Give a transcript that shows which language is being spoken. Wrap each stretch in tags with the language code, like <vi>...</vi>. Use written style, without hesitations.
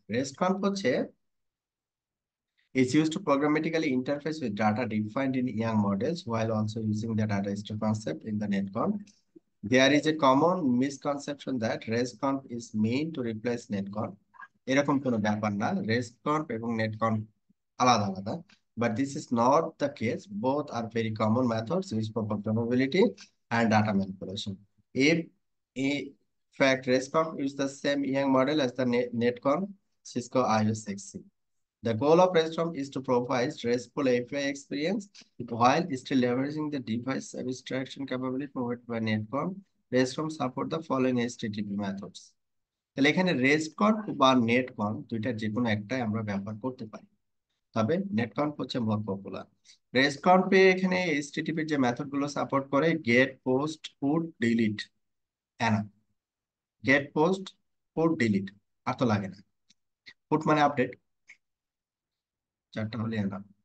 <bn>Rest কনফ হচ্ছে</bn> <en>is used to programmatically interface with data defined in young models while also using the data store concept in the netconf. There is a common misconception that RESTconf is meant to replace netconf.</en> <bn>এরকম কোনো ব্যাপার না, RESTconf এবং netconf আলাদা আলাদা।</bn> <en>But this is not the case. Both are very common methods used for programmability and data manipulation. If in fact RESTconf is the same young model as the netconf Cisco IOSXC. The goal of RESTconf is to provide RESTful API experience while still leveraging the device abstraction capability provided by netconf. RESTconf support the following HTTP methods.</en> <bn>তাহলে এখানে রেস্টকনফ বা নেটকনফ দুইটার যে কোনো একটাই আমরা ব্যবহার করতে পারি, তবে নেটকনফ হচ্ছে</bn> <en>More popular.</en> <bn>রেস্টকনফে এখানে এইচটিটিপি যে মেথড গুলো সাপোর্ট করে, গেট, পোস্ট, পুট, ডিলিট, এনা। গেট, পোস্ট, পুট, ডিলিট, আর তো লাগে না। পুট মানে আপডেট, চারটা হলে এনা।</bn>